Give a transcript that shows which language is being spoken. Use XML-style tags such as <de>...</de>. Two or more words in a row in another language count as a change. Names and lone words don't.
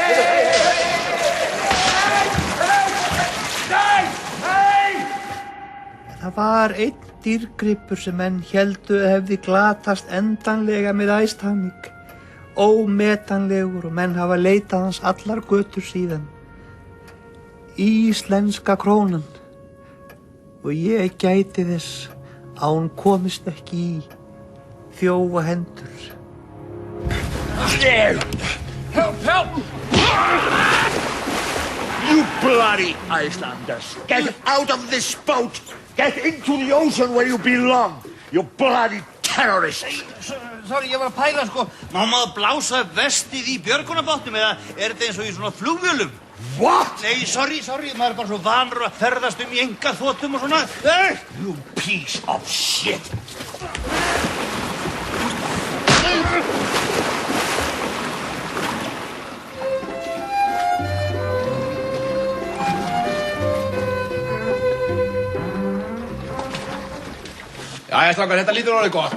<is>Það var einn dýrgripur sem menn héldu hefði glatast endanlega með Titanic. Ómetanlegur og menn hafa leitað hans allar götur síðan. Íslenska krónan. Og ég gæti þess að hún komist ekki í þjófa hendur.</is> <en>Help! You bloody Icelanders! Get out of this boat! Get into the ocean where you belong! You bloody terrorists!</en> <is>Sorry, ég var að pæla sko. Má maður blása vestið í björgunarbátnum eða er þetta eins og í svona flugvélum?</is> <en>What?</en> <is>Nei, sorry, maður er bara svo vanur að ferðast í einkaþotum og svona.</is> <en>You piece of shit!</en> <is>Jæja, strákar, þetta lítur orðið gott.</is>